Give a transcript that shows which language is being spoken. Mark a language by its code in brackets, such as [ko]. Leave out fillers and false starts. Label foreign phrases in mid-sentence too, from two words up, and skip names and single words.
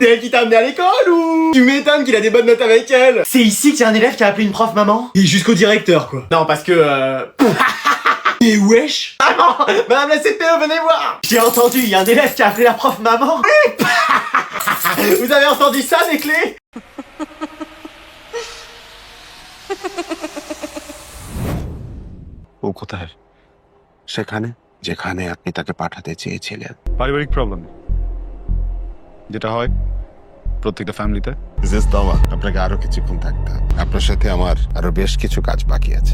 [fr] C'est elle qui t'a amené à l'école ou? Tu m'étonnes qu'il a des bonnes notes avec elle. C'est ici qu'il y a un élève qui a appelé une prof maman? Et jusqu'au directeur quoi. Non parce que Mais wesh! Maman! Madame la CPE, venez voir! J'ai entendu, il y a un élève qui a appelé la prof maman! Vous avez entendu ça, les clés? [bn] ও কোথায়? সেখানে যেখানে আপনি তাকে পাঠাতে চেয়েছিলেন। পারিবারিক প্রবলেম যেটা হয় প্রত্যেকটা ফ্যামিলিতে। মিসেস তমা, আপনাকে আরো কিছুক্ষণ থাকতে হবে। আপনার সাথে আমার আরো বেশ কিছু কাজ বাকি আছে।